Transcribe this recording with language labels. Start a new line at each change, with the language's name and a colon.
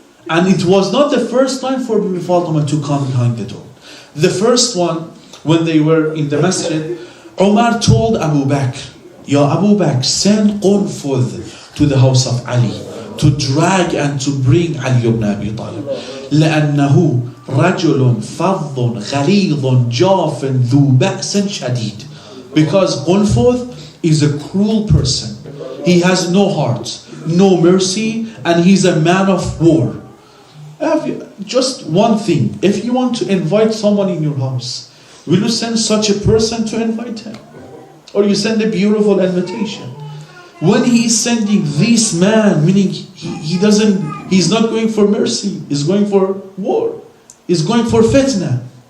English: And it was not the first time for Bibi Fatima to come behind the door. The first one, when they were in the masjid, Umar told Abu Bakr, Ya Abu Bakr, send Qunfudh to the house of Ali to drag and to bring Ali ibn Abi Talib.
Arabic: لأنه رجل فظ غليظ جاف ذو بأس شديد.
English: Because Qunfudh is a cruel person. He has no heart, no mercy, and he's a man of war. Just one thing, if you want to invite someone in your house, will you send such a person to invite him? Or you send a beautiful invitation? When he is sending this man, meaning he's not going for mercy, he's going for war, he's going for fitna.